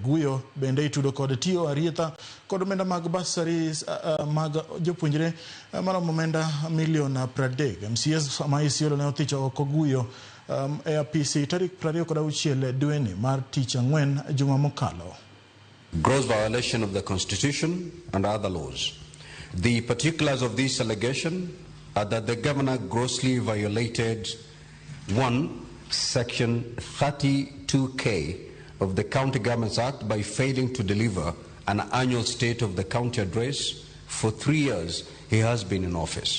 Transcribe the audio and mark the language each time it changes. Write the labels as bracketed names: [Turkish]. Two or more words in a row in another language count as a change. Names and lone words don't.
[Luo (Kenya and Tanzania)] Guyo bende itudo kod tiyo arietha kod omenda mag bursaries mag jopuonjre maromo omenda milion 30. MCS ma Isiolo ne othicho oko Guyo e apisi tarik 26 dweni mar tich ang'wen juma mokalo. [English] Gross violation of the Constitution and other laws. The particulars of this allegation are that the governor grossly violated 1. Section 32K of the County Governments Act by failing to deliver an annual state of the county address for 3 years he has been in office.